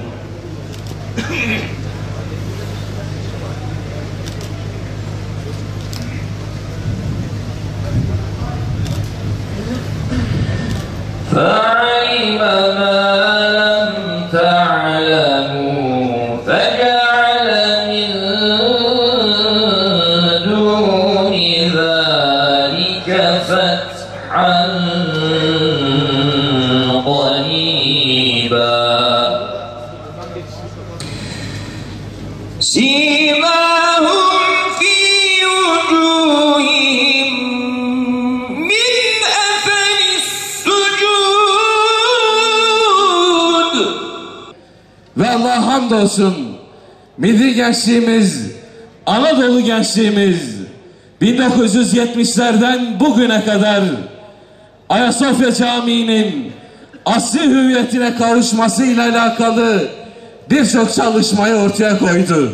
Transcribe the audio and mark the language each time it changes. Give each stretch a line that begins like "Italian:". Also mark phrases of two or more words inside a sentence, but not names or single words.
Arabic: فعلم ما لم تعلموا فجعل من دون ذلك فتحا قريبا سيماهم في وجوههم من أثر السجود.
Turkish: Ve Allah hamdolsun milli gençliğimiz, Anadolu gençliğimiz 1970'lerden bugüne kadar Ayasofya Camii'nin asli hüviyetine kavuşmasıyla alakalı birçok çalışmayı ortaya koydu.